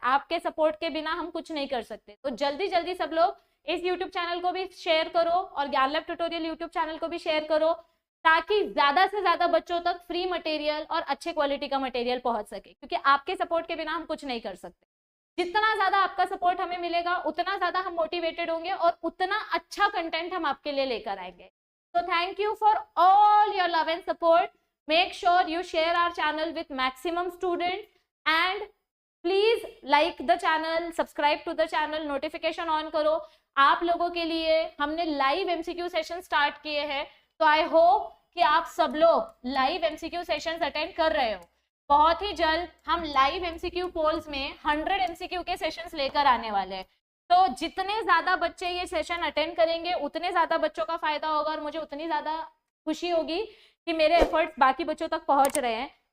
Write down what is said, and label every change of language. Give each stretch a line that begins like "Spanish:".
Hindi: आपके सपोर्ट के बिना हम कुछ नहीं कर सकते. तो जल्दी जल्दी सब लोग इस यूट्यूब चैनल को भी शेयर करो और ज्ञान लैब ट्यूटोरियल यूट्यूब चैनल को भी शेयर करो, ताकि ज्यादा से ज्यादा बच्चों तक फ्री मटेरियल और अच्छे क्वालिटी का मटेरियल पहुंच सके. क्योंकि आपके सपोर्ट के बिना हम कुछ नहीं कर सकते. जितना ज्यादा आपका सपोर्ट हमें मिलेगा उतना ज्यादा हम मोटिवेटेड होंगे और उतना अच्छा कंटेंट हम आपके लिए लेकर आएंगे.
English: So thank you for all your love and support. Make sure you share our channel with maximum students and please like the channel, subscribe to the channel, notification on
Hindi: करो. आप लोगों के लिए हमने लाइव MCQ सेशन स्टार्ट किए हैं, तो
English: I hope
Hindi: कि आप सब लोग लाइव MCQ सेशंस अटेंड कर रहे हो. बहुत ही जल्द हम लाइव MCQ पोल्स में 100 MCQ के सेशंस लेकर आने वाले हैं. तो जितने ज्यादा बच्चे ये सेशन अटेंड करेंगे उतने ज्यादा बच्चों का फायदा होगा और मुझे उतनी ज्यादा खुशी होगी कि मेरे एफर्ट्स बाकी बच्चों तक पहुंच रहे हैं.